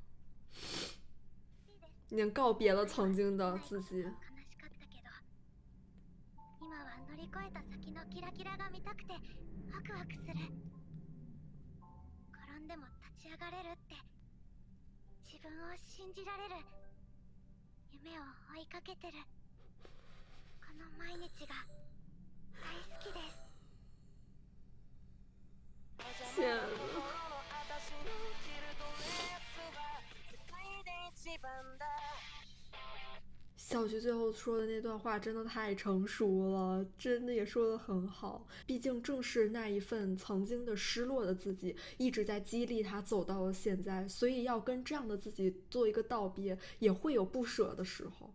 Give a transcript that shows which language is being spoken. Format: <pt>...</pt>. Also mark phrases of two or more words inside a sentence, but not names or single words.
<zh>已经告别了曾经的自己。</zh> <ja>悲しかったけど、今は乗り越えた先のキラキラが見たくてワクワクする。転んでも立ち上がれるって自分を信じられる夢を追いかけてるこの毎日が大好きです。</ja> <zh>天呐，小菊最后说的那段话真的太成熟了，真的也说得很好。毕竟正是那一份曾经的失落的自己，一直在激励他走到了现在，所以要跟这样的自己做一个道别，也会有不舍的时候。</zh>